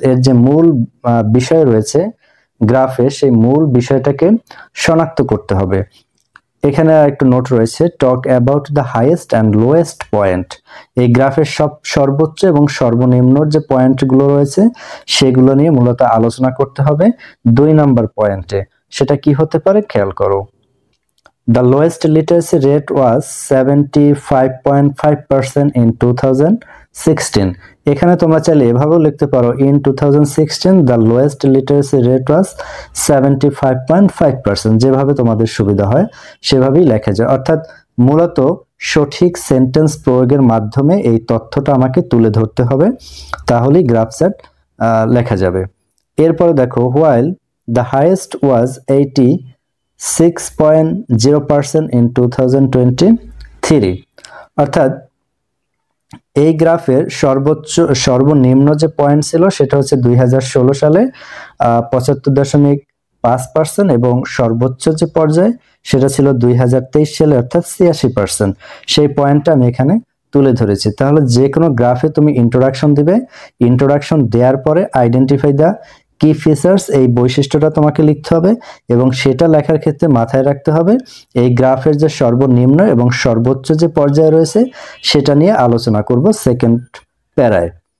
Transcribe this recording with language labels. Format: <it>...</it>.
<bn>এর যে মূল বিষয় রয়েছে গ্রাফে, সেই মূল বিষয়টাকে শনাক্ত করতে হবে। এখানে একটু নোট রয়েছে,</bn> <en>Talk about the highest and lowest point.</en> <bn>এই গ্রাফের সর্বোচ্চ এবং সর্বনিম্ন যে পয়েন্টগুলো রয়েছে সেগুলো নিয়ে মূলত আলোচনা করতে হবে 2 নম্বর পয়েন্টে। সেটা কি হতে পারে খেয়াল করো।</bn> <en>The lowest literacy rate was 75.5% in 2016।</en> <bn>এখানে তোমরা চাইলে এভাবেও লিখতে পারো,</bn> <en>in 2016 the lowest literacy rate was 75.5%।</en> <bn>যেভাবে তোমাদের সুবিধা হয় সেভাবেই লেখা যায়। অর্থাৎ মূলত সঠিক সেন্টেন্স প্রয়োগের মাধ্যমে এই তথ্যটা আমাকে তুলে ধরতে হবে, তাহলেই গ্রাফ সেট লেখা যাবে। এরপরে দেখো,</bn> <en>while the highest was 86.0% in 2023।</en> <bn>অর্থাৎ এই গ্রাফের সর্বনিম্ন যে পয়েন্ট ছিল সেটা হচ্ছে 2016 সালে 75.5%, এবং সর্বোচ্চ যে পর্যায় সেটা ছিল 2023 সালে অর্থাৎ 86%। সেই পয়েন্টটা আমি এখানে তুলে ধরেছি। তাহলে যে কোনো গ্রাফে তুমি ইন্ট্রোডাকশন দিবে, ইন্ট্রোডাকশন দেওয়ার পরে</bn> <en>identify the key features,</en> <bn>এই বৈশিষ্ট্যটা তোমাকে লিখতে হবে, এবং সেটা লেখার ক্ষেত্রে মাথায় রাখতে হবে এই গ্রাফের যে সর্বনিম্ন এবং সর্বোচ্চ যে পর্যায়ে রয়েছে সেটা নিয়ে আলোচনা করব সেকেন্ড প্যারায়।</bn>